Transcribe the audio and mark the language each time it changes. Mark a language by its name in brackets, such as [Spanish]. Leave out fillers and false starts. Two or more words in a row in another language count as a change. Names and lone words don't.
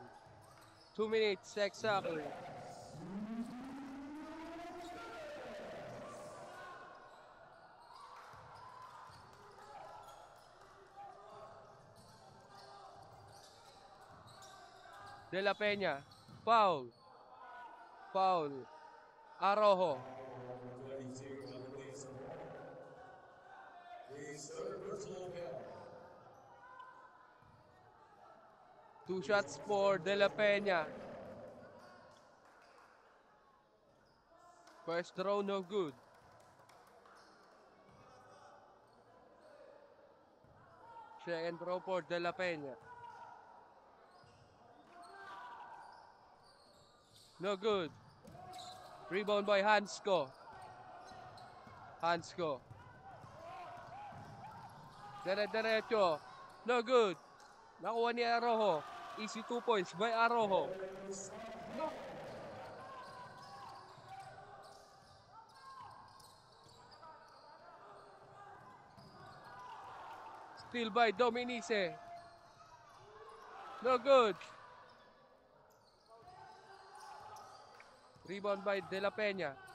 [English] 2 minutes exactly. De La Peña. Foul. Foul. Arrojo. 22 on this. His third personal foul. 2 shots for De La Peña. First throw, no good. Second throw for De La Peña. No good. Rebound by Hansko. Hansko. Dire-diretso. No good. [Filipino] Nakuha ni Arrojo. [English] Easy 2 points by Arrojo. Still by Dominice. No good. Rebound by De La Peña.